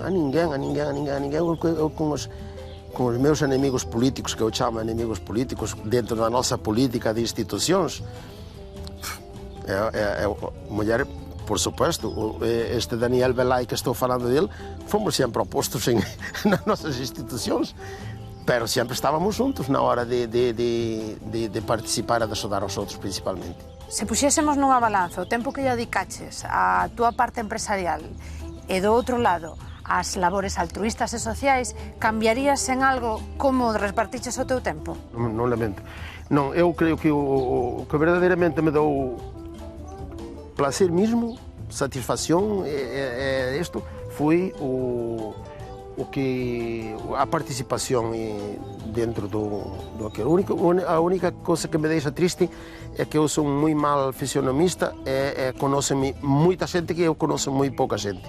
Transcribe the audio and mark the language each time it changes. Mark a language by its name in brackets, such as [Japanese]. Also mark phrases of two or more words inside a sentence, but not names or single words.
[Portuguese] Eu com os meus inimigos políticos, que eu chamo inimigos políticos, dentro da nossa política de instituições, mulher, [Spanish] por supuesto, [Portuguese] este Daniel Belay que estou falando dele, fomos sempre opostos nas nossas instituições, mas sempre estávamos juntos na hora de participar e de ajudar aos outros, principalmente. [Galician] Se puxésemos nunha balanza o tempo que lle dedicaches á túa parte empresarial e do outro lado as labores altruistas e sociais, cambiarías en algo como repartiches o teu tempo? Non lamento. Non, eu creo que o que verdadeiramente me deu placer mesmo, satisfação, isto foi a participação dentro do aquilo. [Portuguese] A única coisa que me deixa triste é que eu sou muito mal fisionomista e conheço-me muita gente que eu conheço muito pouca gente.